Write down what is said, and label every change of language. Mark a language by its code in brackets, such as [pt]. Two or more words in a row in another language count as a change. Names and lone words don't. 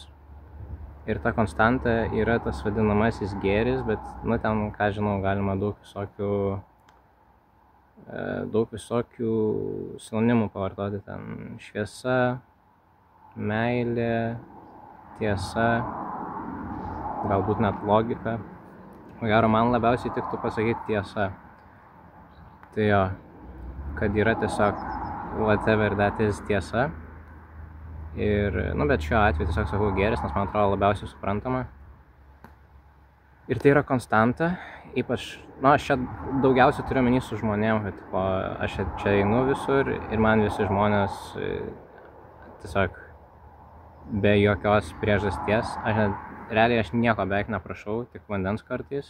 [lt] Ir ta konstanta yra tas vadinamasis gėris, bet, nu, ten, ką žinau, galima daug visokių sinonimų pavartoti. Ten šviesa, meilė, tiesa, galbūt net logika. O gero, man labiausiai tiktų pasakyti tiesa. Tai jo, kad yra tiesiog [en] whatever that is [lt] tiesa. Ir, nu, bet šiuo atveju tiesiog sakau gėris, nes man atrodo labiausiai suprantama. Ir tai yra konstanta, ypač, nu, aš čia daugiausiai turiu omeny su žmonėm, kad tipo, aš čia einu visur ir man visi žmonės tiesiog be jokios priežasties, realiai aš nieko beveik neprašau, tik vandens kartais.